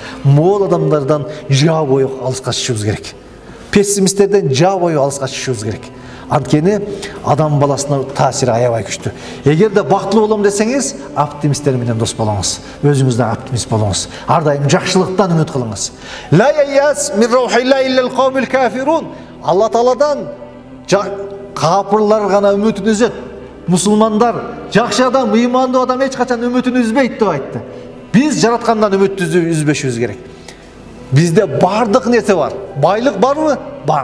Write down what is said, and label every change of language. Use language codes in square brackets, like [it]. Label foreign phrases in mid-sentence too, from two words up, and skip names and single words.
[ky] Могул адамдардан жаа бою алыска чыгышыбыз керек. Пессимисттерден жаа бою алыска чыгышыбыз керек. Анткени адам баласына таасири аябай күчтүү. Эгерде бактылуу болом десеңиз, оптимисттер менен дос болуңуз. Өзүңүз да оптимист болуңуз. Ар дайым жакшылыктан үмүт кылыңыз. [ar] لا ييأس من روح الله إلا القوم الكافرون. [ky] Алла Тааладан капырлар гана үмүтүн үзөт. Мусулмандар, жакшы адам, ыймандуу адам эч качан үмүтүн үзбейт деп айтты. Биз жараткандан үмүттү үзбөшүбүз керек. Бизде бардык нерсе бар. Байлык барбы? Бар.